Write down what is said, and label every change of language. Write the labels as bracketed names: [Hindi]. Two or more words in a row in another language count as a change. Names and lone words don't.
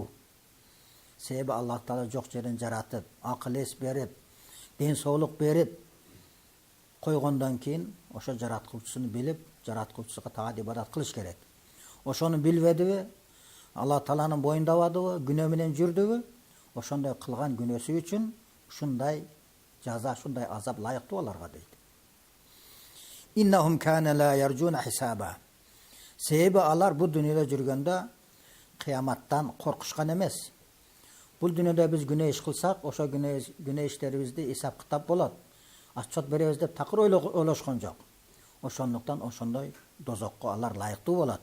[Kyrgyz] Себеби Аллах Таала жок жерден жаратып, акыл эс берип, ден соолук берип, койгондон кийин ошо жараткычыны билип, жараткычыга таат ибадат кылыш керек. Ошону билбедиби? Алла Тааланын боюндабадыбы? Күнөө менен жүрдүбү? Ошондой кылган күнөөсү үчүн ушундай жаза, ушундай азап лайыктуу аларга дейт. [Arabic] إنهم كانوا لا يرجون حسابا. [Kyrgyz] Себеби алар бу дүйнөдө жүргөндө кыяматтан коркушкан эмес. Бул дүйнөдө биз күнөө иш кылсак, ошо күнөө иштерибизди исап кытап болот. Отчет беребиз деп такыр ойлошкон жок. Ошондуктан ошондой дозокко алар лайыктуу болот.